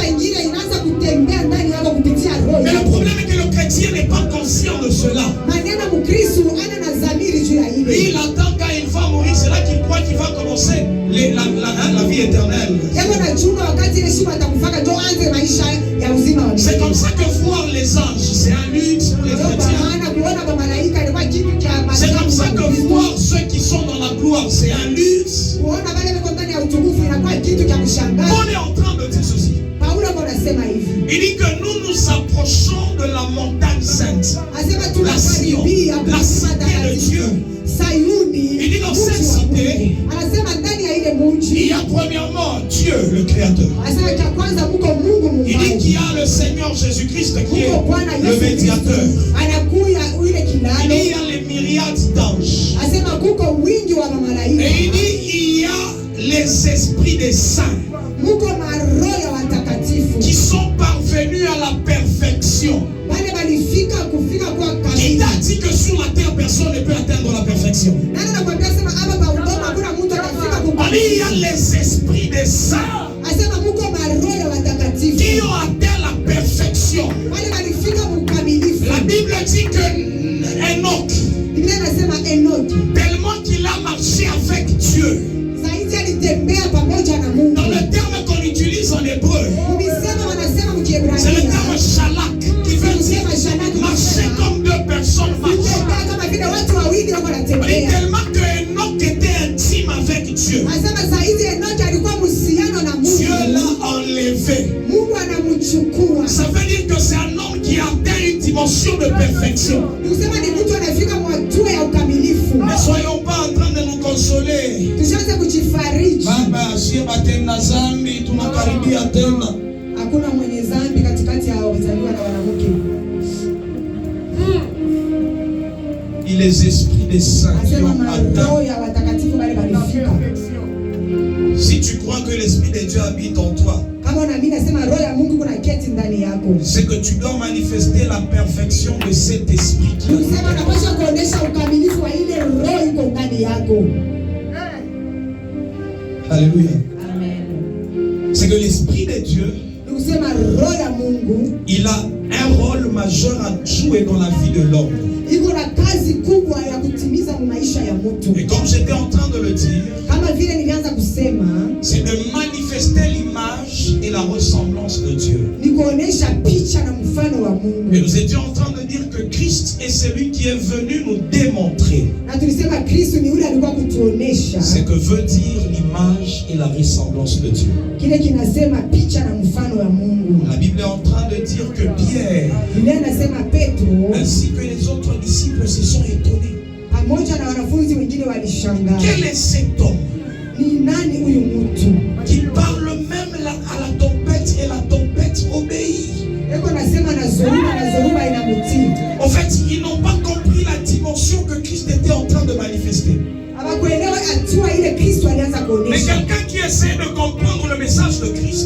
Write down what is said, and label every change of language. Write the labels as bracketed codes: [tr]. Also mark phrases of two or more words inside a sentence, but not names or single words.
[fr] Mais le problème est que le chrétien n'est pas conscient de cela. Lui, il attend quand il va mourir, c'est là qu'il croit qu'il va commencer la vie éternelle. [sw] wa [fr] C'est comme [sw] mbinguni. [fr] ça que voir les anges, c'est un luxe pour les [sw] Ndio kwa [fr] chrétiens. [sw] maana kuona kwa malaika ilikuwa kitu cha [fr] C'est comme ça [sw] maajabu kwa [fr] que [sw] Kristo. [fr] voir ceux qui sont dans la gloire, c'est un luxe. [sw] Kuona wale wako ndani ya utukufu inakuwa kitu cha kushangaza. [fr] On est en train de dire ceci. [sw] Paulo anasema hivi. [fr] Il dit que nous nous approchons de la montagne sainte, [sw] Asema [fr] la Sion, [sw] tunakaribia [fr] la cité de Dieu. [sw] Sayuni. [fr] Il dit dans [sw] mji [fr] cette [sw] wa [fr] cité, [sw] Mungu. Anasema ndani ya ile [fr] il [sw] mji. [fr] y a premièrement Dieu, le Créateur. [sw] Anasema cha kwanza mko Mungu [fr] Il dit qu'il y [sw] muumbaji. [fr] a le Seigneur Jésus-Christ qui est [sw] Mko Bwana [fr] le [sw] Yesu Kristo. [fr] médiateur. [sw] Anakuya ile [fr] Il [sw] kilalo. [fr] dit il y a les myriades d'anges. [sw] Asema kuko wingi wa mamalaika. [fr] Et il dit il y a les esprits des saints [sw] Muko maroho ya watakatifu. [fr] qui sont parvenus à la perfection. [sw] Wale walifika kufika kwa [fr] Il [sw] kamili. [fr] t'a dit que sur la terre, personne ne peut atteindre la perfection. [sw] Nani anakuambia sema hapa pa udongo hakuna mtu atafika [fr] On dit il y [sw] kukamili. [fr] a les esprits des saints [sw] Asema muko maroho ya watakatifu. [fr] qui ont atteint la perfection. [sw] Wale walifika ukamilifu. [fr] La Bible dit que Enoch, [sw] Biblia inasema Enoki [fr] tellement qu'il a marché avec Dieu, [sw] zaidi alitembea pamoja na Mungu. [fr] dans le terme qu'on utilise en hébreu, [sw] Ukisema wanasema [fr] c'est le [sw] mkiebrania. [fr] terme shalak qui veut dire marcher comme deux personnes marchent. [sw] Kutembea kama vile watu wawili wako [fr] On dit [sw] wanatembea. [fr] tellement que Enoch était intime avec Dieu. [sw] Anasema zaidi Enoki alikuwa mhusiano na [fr] Dieu [sw] Mungu. [fr] l'a enlevé. [sw] Mungu anamchukua. [fr] Ça veut dire que c'est un homme qui a atteint une dimension de perfection. [sw] Nikusema ni mtu anafika mwatua ya ukamilifu. [fr] Ne soyons pas en train de nous consoler. [sw] Tushaanze kujifariji. Baba, sie batenda zambi, tunakaribia tena. Hakuna mwenye dhambi katikati ya wazaliwa na wanawake. [fr] Et les esprits des saints qui [sw] Asema [fr] ont atteint. [sw] maroho ya watakatifu wale walifika. [fr] Si tu crois que l'esprit de Dieu habite en toi, [sw] Kama unaamini nasema roho ya Mungu kuna keti ndani yako. [fr] c'est que tu dois manifester la perfection de cet esprit qui [sw] Nikusema unapaswa kuonesha ukamilifu wa ile roho iko ndani yako. [fr] Alléluia. Amen. C'est que l'esprit de Dieu, [sw] Nikusema roho ya Mungu [fr] il a un rôle majeur à jouer dans la vie de l'homme. [sw] iko na kazi kubwa ya kutimiza mu maisha ya mtu. [fr] Et comme j'étais en train de le dire, [sw] Kama vile nilianza kusema, [fr] c'est de manifester l'image et la ressemblance de Dieu. [sw] ni kuonesha picha na mfano wa Mungu. [fr] Et nous étions en train de dire que Christ est celui qui est venu nous démontrer [sw] Na tulisema Kristo ni yule alikuwa kutuonesha [fr] ce que veut dire l'image et la ressemblance de Dieu. [sw] kile kinasema picha na mfano wa Mungu. [fr] La Bible est en train de dire que Pierre, [sw] Biblia inasema Petro [fr] ainsi que les autres disciples, se sont étonnés. [sw] pamoja na wanafunzi wengine walishangaa. [fr] Quel est cet homme [sw] Ni nani huyu mtu? [fr] qui parle même à la tempête et la tempête obéit? [sw] Eko nasema na zoruba inamutii. [fr] En fait, ils n'ont pas compris la dimension que Christ était en train de manifester. [sw] Hawakuelewa hatua ile Kristo alianza [fr] Mais [sw] kuonesha. [fr] quelqu'un qui essaie de comprendre le message de Christ,